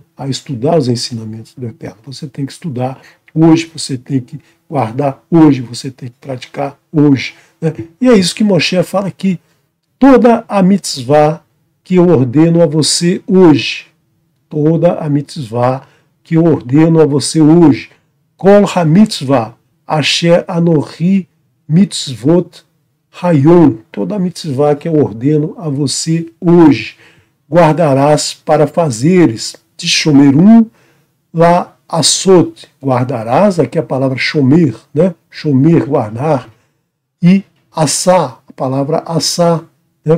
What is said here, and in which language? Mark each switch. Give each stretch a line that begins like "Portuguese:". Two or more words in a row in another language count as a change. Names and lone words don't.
Portuguese: A estudar os ensinamentos do Eterno. Você tem que estudar hoje, você tem que guardar hoje, você tem que praticar hoje, né? E é isso que Moshe fala aqui. Toda a mitzvah que eu ordeno a você hoje, toda a mitzvah que eu ordeno a você hoje,
Hebrew: כל המצוה אשר אנכי מצוך היום,
Portuguese: toda a mitzvah que eu ordeno a você hoje, guardarás para fazeres, de
Hebrew: תשמרון לעשות,
Portuguese: guardarás, aqui a palavra shomer, né? Shomer, guardar, e assá, a palavra assá, né?